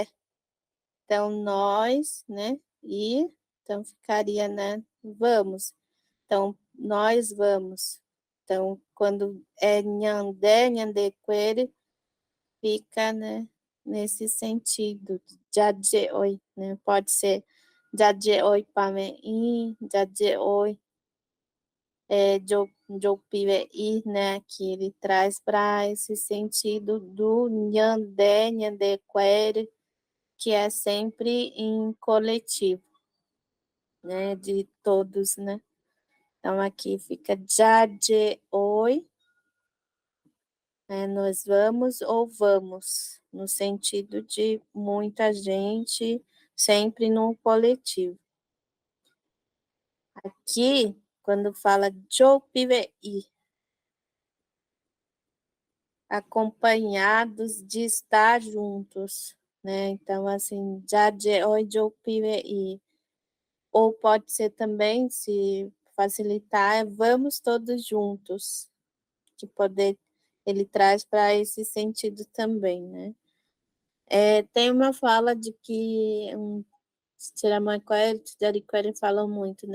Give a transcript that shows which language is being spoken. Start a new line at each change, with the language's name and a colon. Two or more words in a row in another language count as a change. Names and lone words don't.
Portuguese: Então, nós, né? E, então, ficaria, né? Vamos. Então, nós vamos. Então, quando é
Mbyá Guaraní: nhande, nhandequere,
Portuguese: fica, né? Nesse sentido.
Mbyá Guaraní: Jaje oi,
Portuguese: né? Pode ser
Mbyá Guaraní: jaje oi pame i, jaje oi jopive i,
Portuguese: né? Que ele traz para esse sentido do
Mbyá Guaraní: nhande, nhandequere,
Portuguese: que é sempre em coletivo, né, de todos, né? Então, aqui fica
Mbyá Guaraní: jaje oi,
Portuguese: né, nós vamos ou vamos, no sentido de muita gente, sempre num coletivo. Aqui, quando fala
Mbyá Guaraní: jopive i,
Portuguese: acompanhados de estar juntos, né? Então, assim,
Mbyá Guaraní: jaje oi jopive i.
Portuguese: Ou pode ser também, se facilitar, vamos todos juntos, que poder ele traz para esse sentido também, né? Tem uma fala de que Tiramanquara e Tidariquara falam muito, né?